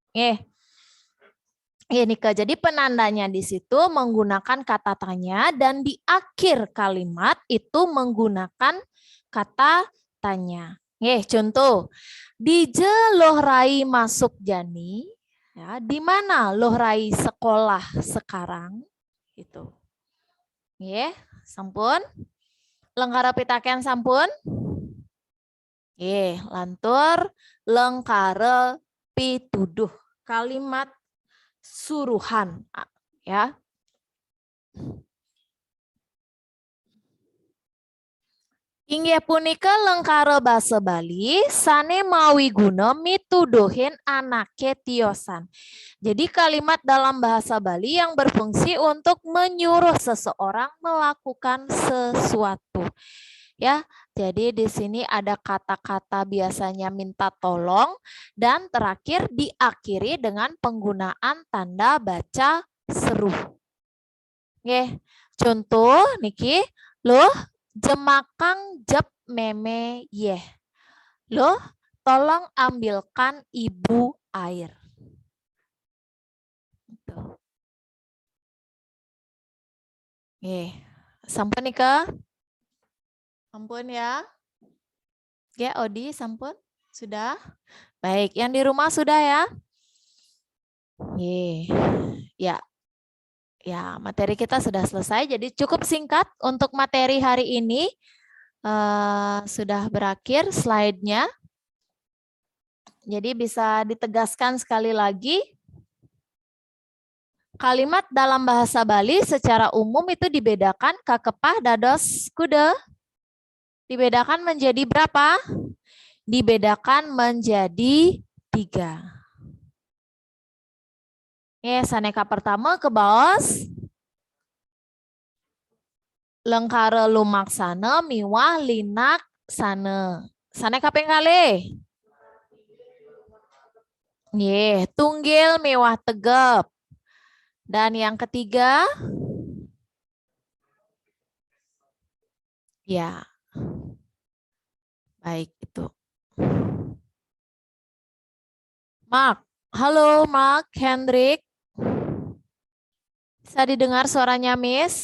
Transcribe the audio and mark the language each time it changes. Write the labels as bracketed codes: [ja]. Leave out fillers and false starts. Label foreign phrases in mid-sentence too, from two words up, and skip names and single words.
[id] Ini jadi penandanya di situ menggunakan kata tanya dan di akhir kalimat itu menggunakan kata tanya. [ban] Contoh, Dije Lohrai masuk Jani. [id] Ya, di mana Lohrai sekolah sekarang? Itu. [ban] Sampun. Lengkara pitaken sampun. Lantur lengkara pituduh. [id] Kalimat suruhan, ya. [ban] Inggih punika lengkara basa Bali sane mawi guna mituduhin anake tiosan. [id] Jadi kalimat dalam bahasa Bali yang berfungsi untuk menyuruh seseorang melakukan sesuatu. Ya, jadi di sini ada kata-kata biasanya minta tolong dan terakhir diakhiri dengan penggunaan tanda baca seru. [ban] Oke, contoh niki loh jemakang jep meme yeh. [id] Loh, tolong ambilkan ibu air. [ban] Sampun nih ke? Sampun ya. Oke, Odi sampun? Sudah? [id] Baik, yang di rumah sudah ya? Ya. Ya, materi kita sudah selesai. Jadi cukup singkat untuk materi hari ini. Sudah berakhir slide-nya. Jadi bisa ditegaskan sekali lagi. Kalimat dalam bahasa Bali secara umum itu dibedakan [ban] kakepah dados kuda. [id] Dibedakan menjadi berapa? Dibedakan menjadi 3. [ban] Saneka pertama ke baos. Lengkara lumaksana miwah linak sana. Saneka ping kalih. Tunggil miwah tegep. [id] Dan yang ketiga, ya, baik itu. Mark, halo Mark, Hendrik. Bisa didengar suaranya Miss?